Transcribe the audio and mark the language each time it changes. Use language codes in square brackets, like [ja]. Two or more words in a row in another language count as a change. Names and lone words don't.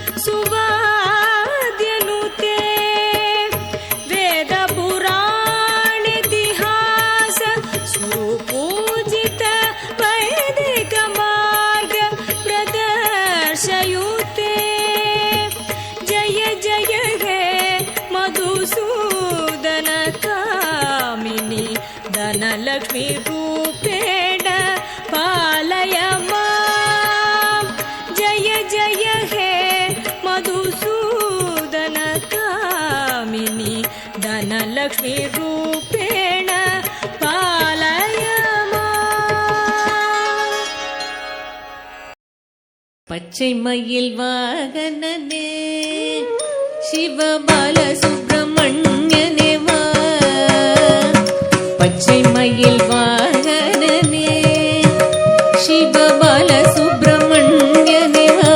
[sa] सुवाद्यनुते वेद पुराण इतिहास सुपूजित वैदिक मार्ग प्रदर्शयुते जय जय हे मधुसूदन कामिनि धनलक्ष्मि रूपेण पालय मां. जय जय हे मधुसूदन कामिनि धनलक्ष्मि रूपेण पालय मां. [ta] பச்சை மயில் வாகனனே சிவபால சுப்பிரமணியனே வா. பச்சை மயில் வாகனனே சிவபால சுப்பிரமணியனே வா.